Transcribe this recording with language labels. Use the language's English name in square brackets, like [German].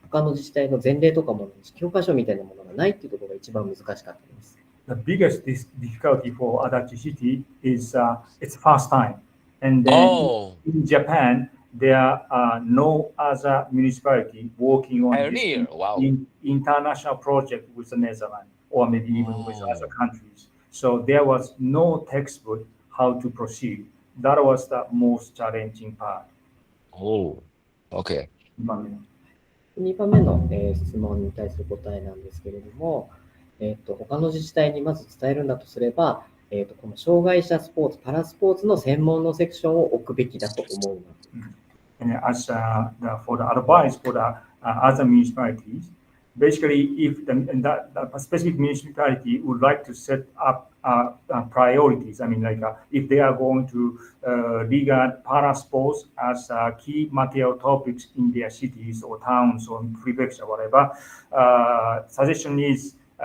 [Japanese] 他の自治体の前例とかも教科書みたいなものがないっていうところが一番難しかったです。 [English] The biggest difficulty for Adachi City is it's first time, and then in Japan there are no other municipality working on this international project with the Netherlands or maybe even with other countries. So there was no textbook how to proceed. That was the most challenging part. Oh, okay. [Japanese] 2番目の、質問に対する答えなんですけれども、他の自治体にまず伝えるんだとすれば、この障害者スポーツ、パラスポーツの専門のセクションを置くべきだと思います。 [English] And as for the advice for the other municipalities, basically, if the specific municipality would like to set up priorities, I mean, like if they are going to regard para sports as key material topics in their cities or towns or prefecture, whatever, suggestion is